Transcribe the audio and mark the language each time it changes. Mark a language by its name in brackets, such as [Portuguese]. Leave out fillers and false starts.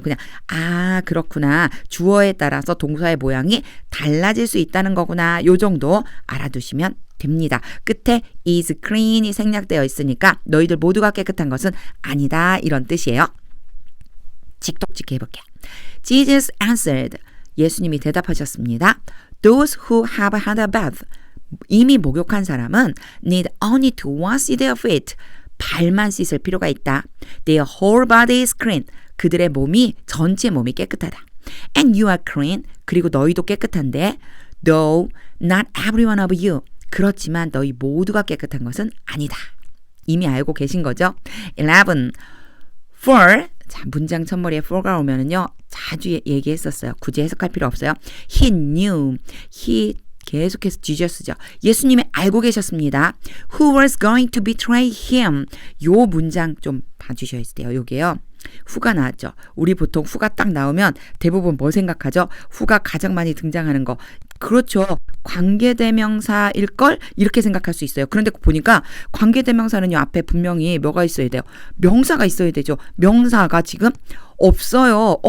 [Korean] 그냥 그렇구나. 주어에 따라서 동사의 모양이 달라질 수 있다는 거구나. 요 정도 알아두시면 됩니다. 끝에 [English] is clean [Korean] 이 생략되어 있으니까 너희들 모두가 깨끗한 것은 아니다 이런 뜻이에요. 직독직해 해볼게요. [English] Jesus answered. [Korean] 예수님이 대답하셨습니다. [English] Those who have had a bath. [Korean] 이미 목욕한 사람은 [English] need only to wash their feet. [Korean] 발만 씻을 필요가 있다. [English] Their whole body is clean. [Korean] 그들의 몸이 전체 몸이 깨끗하다. [English] And you are clean. [Korean] 그리고 너희도 깨끗한데 [English] though not every one of you. [Korean] 그렇지만 너희 모두가 깨끗한 것은 아니다. 이미 알고 계신 거죠? 11. For. 자, 문장 첫머리에 for가 오면은요. 자주 얘기했었어요. 굳이 해석할 필요 없어요. [English] He knew. [Korean] He 계속해서 지저스죠. 예수님이 알고 계셨습니다. [English] Who was going to betray him? [Korean] 요 문장 좀 봐주셔야 돼요. 요게요. 후가 나왔죠. 우리 보통 후가 딱 나오면 대부분 뭐 생각하죠? 후가 가장 많이 등장하는 거. 그렇죠. 관계대명사일걸? 이렇게 생각할 수 있어요. 그런데 보니까 관계대명사는요. 앞에 분명히 뭐가 있어야 돼요? 명사가 있어야 되죠. 명사가 지금 없어요.